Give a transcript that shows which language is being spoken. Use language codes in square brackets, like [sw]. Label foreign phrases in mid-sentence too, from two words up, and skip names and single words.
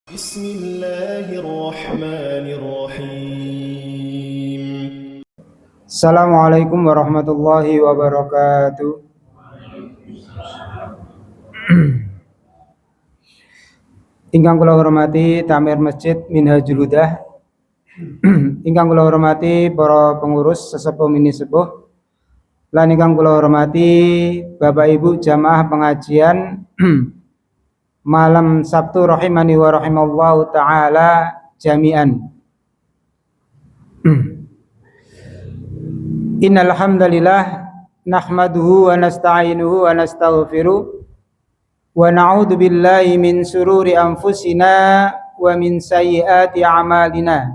[ar] بسم الله الرحمن الرحيم. السلام عليكم ورحمة الله وبركاته. [jv] Ingkang kula hormati Tamir Masjid Minhajul Huda. Ingkang kula hormati para pengurus sesepuh mini sepuh. Lan ingkang kula hormati Bapak Ibu jamaah pengajian malam Sabtu [ar] رحمني و رحمه الله تعالى جميعا. إن الحمد لله نحمده ونستعينه ونستغفره ونعوذ بالله من شرور أنفسنا ومن سيئات أعمالنا.